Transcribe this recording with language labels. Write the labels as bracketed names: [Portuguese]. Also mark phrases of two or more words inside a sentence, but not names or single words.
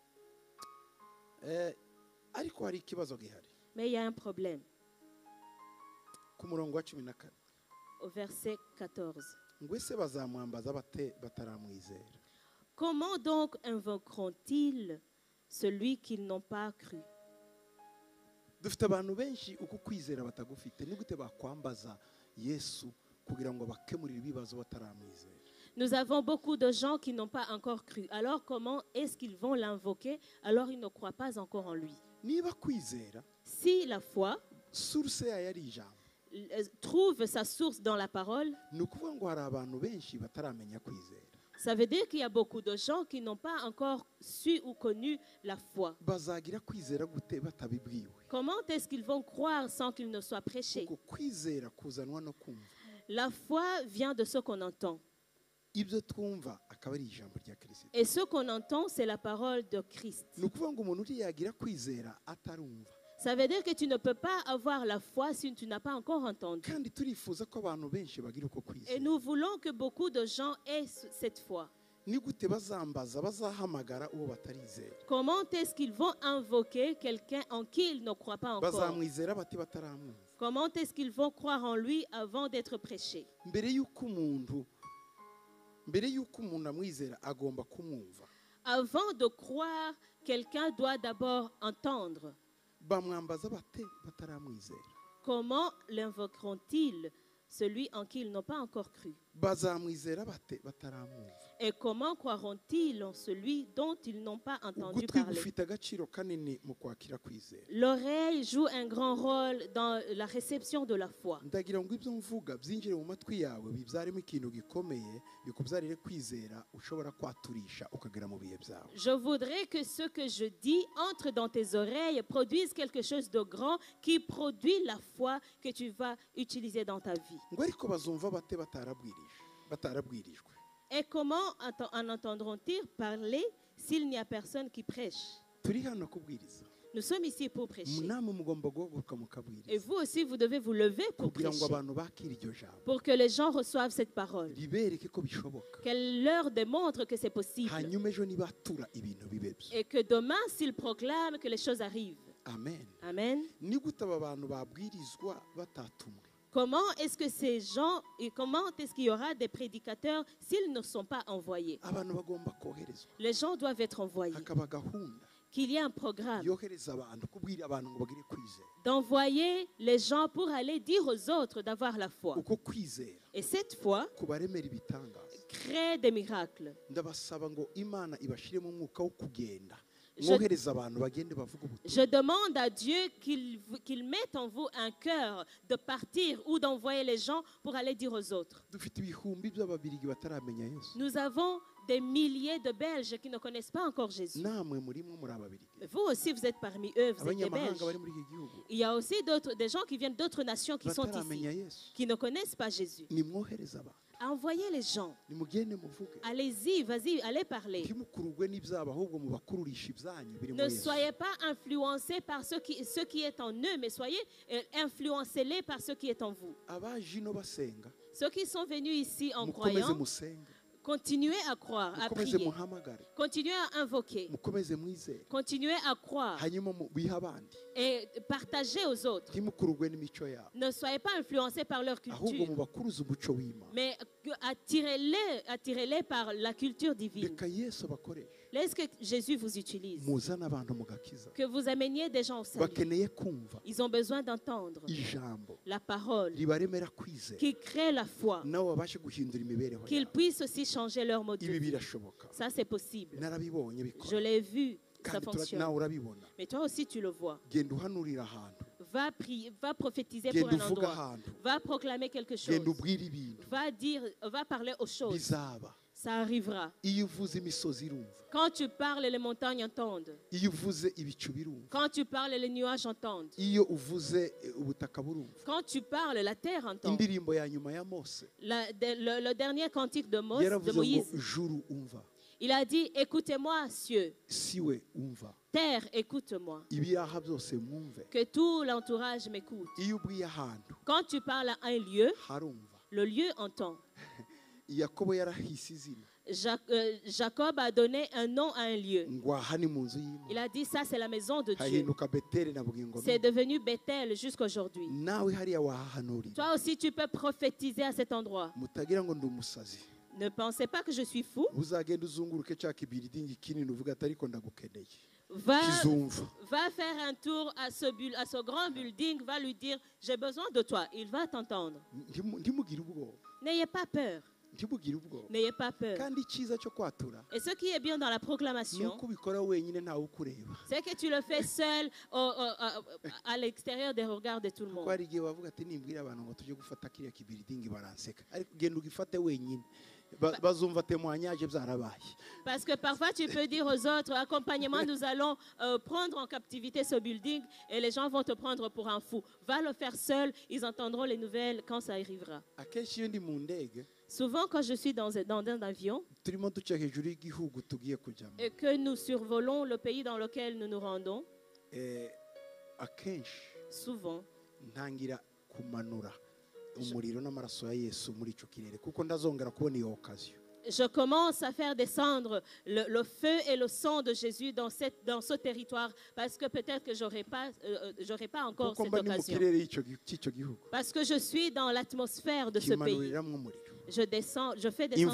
[French] Mais il y a un problème. Au verset 14. Comment donc invoqueront-ils celui qu'ils n'ont pas cru? [Kinyarwanda] dufite abantu benshi uko kwizera batagufite ni gute bakwambaza Yesu kugira ngo bakemurire ibibazo bataramwizera. [French] Nous avons beaucoup de gens qui n'ont pas encore cru. Alors comment est-ce qu'ils vont l'invoquer alors ils ne croient pas encore en lui? [Kinyarwanda] Niba kwizera [French] Si la foi [Kinyarwanda] source yayo ari ijambo, [French] trouve sa source dans la parole, [Kinyarwanda] ni ukuvuga ngo hari abantu benshi bataramenya kwizera. [French] ça veut dire qu'il y a beaucoup de gens qui n'ont pas encore su ou connu la foi. [Kinyarwanda] Bazagira kwizera gute batabibwiwe? [French] Comment est-ce qu'ils vont croire sans qu'il ne soit prêché? [Kinyarwanda] Kuko kwizera kuzanwa no kumva. [French] La foi vient de ce qu'on entend. [Kinyarwanda] Ibyo twumva akaba ari ijambo rya Kristo. [French] Et ce qu'on entend, c'est la parole de Christ. [Kinyarwanda] Ni ukuvuga ngo umuntu yagira kwizera atarumva. [French] Ça veut dire que tu ne peux pas avoir la foi si tu n'as pas encore entendu. [Kinyarwanda] Kandi turifuza ko abantu benshi bagira uko [French] Et [Kinyarwanda] kwizera. [French] nous voulons que beaucoup de gens aient cette foi. [Kinyarwanda] Ni gute bazambaza bazahamagara uwo batarizera? [French] Comment est-ce qu'ils vont invoquer quelqu'un en qui ils ne croient pas encore? [Kinyarwanda] Bazamwizera bati bataramwumva? [French] Comment est-ce qu'ils vont croire en lui avant d'être prêchés? [Kinyarwanda] Mbere y'uko umuntu amwizera agomba kumwumva. [French] Avant de croire, quelqu'un doit d'abord entendre. [Kinyarwanda] Bamwambaza bate bataramwizera? [French] Comment l'invoqueront-ils, celui en qui ils n'ont pas encore cru? [Kinyarwanda] Bazamwizera bate bataramwumva? [French] Et comment croiront-ils en celui dont ils n'ont pas entendu [Kinyarwanda] Ugutwi [French] parler? [Kinyarwanda] gufite agaciro kanini mu kwakira kwizera. [French] L'oreille joue un grand rôle dans la réception de la foi. [Kinyarwanda] Ndagira ngo ibyo mvuga byinjire mu matwi yawe bibyarimo ikintu gikomeye bikubyarire kwizera ushobora kwaturisha ukagera mu bihe byawe. [French] Je voudrais que ce que je dis entre dans tes oreilles, produise quelque chose de grand qui produit la foi que tu vas utiliser dans ta vie. [Kinyarwanda] Ngo ariko bazumva bate batarabwirijwe? [French] Et comment en entendront-ils parler s'il n'y a personne qui prêche? [Kinyarwanda] Turi hano kubwiriza. [French] Nous sommes ici pour prêcher. [Kinyarwanda] Namwe mugomba guhaguruka [French] Et [Kinyarwanda] mukabwiriza [French] vous aussi, vous devez vous lever pour [Kinyarwanda] kugira ngo [French] prêcher, [Kinyarwanda] abantu bakire iryo jambo. [French] pour que les gens reçoivent cette parole, [Kinyarwanda] Ribereke ko bishoboka. [French] qu'elle leur démontre que c'est possible, [Kinyarwanda] Hanyuma ejo nibatura ibintu bibe byo. [French] et que demain, s'ils proclament, que les choses arrivent. [Kinyarwanda] Amen. [French] Amen. [Kinyarwanda] Ni gute aba bantu babwirizwa batatumwe? [French] Comment est-ce que ces gens, et comment est-ce qu'il y aura des prédicateurs s'ils ne sont pas envoyés? [Kinyarwanda] Abantu bagomba koherezwa. [French] Les gens doivent être envoyés. [Kinyarwanda] Hakaba gahunda [French] Qu'il y ait un programme [Kinyarwanda] yohereza abantu kubwira abantu ngo bagire kwizera. [French] d'envoyer les gens pour aller dire aux autres d'avoir la foi. [Kinyarwanda] Uko kwizera [French] Et cette foi [Kinyarwanda] kubaremera ibitangaza. [French] crée des miracles. [Kinyarwanda] Ndabasaba ngo Imana ibashiremo umwuka wo kugenda. [French] Je- [Kinyarwanda] Mwohereza abantu bagende bavuga ubutumwa. [French] Je demande à Dieu qu'il mette en vous un cœur de partir ou d'envoyer les gens pour aller dire aux autres. [Kinyarwanda] Dufite ibihumbi by'ababirigi bataramenya Yesu. [French] Nous avons des milliers de Belges qui ne connaissent pas encore Jésus. [Kinyarwanda] Namwe murimo muri ababirigi. [French] Vous aussi, vous êtes parmi eux, vous êtes des Belges. [Kinyarwanda] Abanyamahanga bari muri iki gihugu [French] Il y a aussi des gens qui viennent d'autres nations qui sont [Kinyarwanda] bataramenya [French] ici, [Kinyarwanda] Yesu. [French] qui ne connaissent pas Jésus. [Kinyarwanda] Nimwohereza abantu. [French] Envoyez les gens. [Kinyarwanda] Nimugende muvuge. [French] Allez-y, vas-y, allez parler. [Kinyarwanda] Ntimukururwe n'ibyabo ahubwo mubakururisha ibyanyu biri [French] Ne [Kinyarwanda] muri Yesu. [French] soyez pas influencés par ce qui est en eux, mais soyez influencez-les par ce qui est en vous. [Kinyarwanda] Abaje ino basenga [French] Ceux qui sont venus ici en [Kinyarwanda] mukomeze [French] croyant, [Kinyarwanda] musenge. [French] continuez à croire, à [Kinyarwanda] Mukomeze [French] prier. [Kinyarwanda] muhamagare. [French] Continuez à invoquer. [Kinyarwanda] Mukomeze mwizere. [French] Continuez à croire [Kinyarwanda] Hanyuma bihe abandi. [French] et partagez aux autres. [Kinyarwanda] Ntimukururwe n'imico yabo. [French] Ne soyez pas influencés par leur [Kinyarwanda] Ahubwo [French] culture, [Kinyarwanda] mubakuruze umuco w'Imana. [French] mais attirez-les par la culture divine. [Kinyarwanda] Reka Yesu abakoreshe. [French] Laisse que Jésus vous utilise, [Kinyarwanda] Muzane abantu mugakiza. [French] que vous ameniez des gens au salut. [Kinyarwanda] Bakeneye kumva [French] Ils ont besoin d'entendre [Kinyarwanda] ijambo [French] la parole [Kinyarwanda] ribaremera kwizera. [French] qui crée la foi, [Kinyarwanda] Nabo babashe guhindura imibereho [French] qu'ils [Kinyarwanda] yabo. [French] puissent aussi changer leur mode de [Kinyarwanda] Ibi [French] vie. [Kinyarwanda] birashoboka. [French] Ça, c'est possible. [Kinyarwanda] Narabibonye [French] Je [Kinyarwanda] bikora. [French] l'ai vu, ça [Kinyarwanda] Kandi [French] fonctionne. [Kinyarwanda] nawe urabibona. [French] Mais toi aussi, tu le vois. [Kinyarwanda] Genda uhanurira ahantu. [French] Va prier, va prophétiser pour [Kinyarwanda] Genda [French] un [Kinyarwanda] uvuga [French] endroit. [Kinyarwanda] ahantu. [French] Va proclamer quelque chose. [Kinyarwanda] Genda ubwire ibintu. [French] Va parler aux choses. [Kinyarwanda] Bizaba. [French] Ça arrivera. [Kinyarwanda] Iyo uvuze imisozi irumva. [French] Quand tu parles, les montagnes entendent. [Kinyarwanda] Iyo uvuze ibicu birumva. [French] Quand tu parles, les nuages entendent. [Kinyarwanda] Iyo uvuze ubutaka burumva. [French] Quand tu parles, la terre entend. [Kinyarwanda] Indirimbo ya nyuma ya Mose [French] Le dernier cantique de [Kinyarwanda] yaravuze ngo [French] Moïse, [Kinyarwanda] juru umva. [French] il a dit, écoutez-moi, cieux, [Kinyarwanda] Siwe umva. [French] terre, écoute-moi. [Kinyarwanda] Ibiyaha byose mwumve. [French] Que tout l'entourage m'écoute. [Kinyarwanda] Iyo ubwiye ahantu [French] Quand tu parles à un lieu, [Kinyarwanda] harumva. [French] le lieu entend. [Kinyarwanda] Yakobo yarahise izina [French] Jacob a donné un nom à un lieu. [Kinyarwanda] ngo aha ni mu nzu y'Imana. [French] Il a dit, ça c'est la maison de Dieu. [Kinyarwanda] Hahinduka Beteli na bugingo. [French] C'est devenu Bethel jusqu'aujourd'hui. [Kinyarwanda] Nawe hariya wahahanurira. [French] Toi aussi, tu peux prophétiser à cet endroit. [Kinyarwanda] Mutagira ngo ndi umusazi. [French] Ne pensez pas que je suis fou. [Kinyarwanda] uzagenda uzunguruke cya kibiridingi kinini uvuga ati ariko ndagukeneye [French] Va [Kinyarwanda] kizumva [French] faire un tour à ce grand building, va lui dire, j'ai besoin de toi. Il va t'entendre. [Kinyarwanda] ntimugire ubwoba [French] N'ayez pas peur. [Kinyarwanda] ntimugire ubwoba [French] N'ayez pas peur. [Kinyarwanda] kandi icyiza cyo kwatura [French] Et ce qui est bien dans la [Kinyarwanda] ni [French] proclamation, [Kinyarwanda] uko ubikora wenyine ntawe ukureba [French] c'est que tu le fais seul à l'extérieur des regards de tout le [Kinyarwanda] kuko [French] monde. [Kinyarwanda] hari igihe bavuga ati nimbwira abantu ngo tujye gufata kiriya kibiridingi baranseka ariko genda ugifate wenyine bazumva témoignage byarabaye. [French] Parce que parfois tu peux dire aux autres, accompagnement, nous allons prendre en captivité ce building et les gens vont te prendre pour un fou. Va le faire seul, ils entendront les nouvelles quand ça arrivera. [Kinyarwanda] akenshi iyo ndi mu ndege [French] Souvent quand je suis dans un avion [Kinyarwanda] turimo duca hejuru y'igihugu tugiye kujyamo [French] et que nous survolons le pays dans lequel nous nous rendons, [Kinyarwanda] akenshi [French] souvent [Kinyarwanda] ntangira kumanura umuriro n'amaraso ya Yesu muri icyo kirere kuko ndazongera kubona iyo occasion. [French] je commence à faire descendre le feu et le sang de Jésus dans ce territoire parce que peut-être que j'aurai pas encore [Kinyarwanda] kuko [French] cette [Kinyarwanda] mba ni mu [French] occasion. [Kinyarwanda] kirere cy'icyo gihugu [French] Parce que je suis dans l'atmosphère de ce pays. [Kinyarwanda] kimanuriramo umuriro [French] Je fais descendre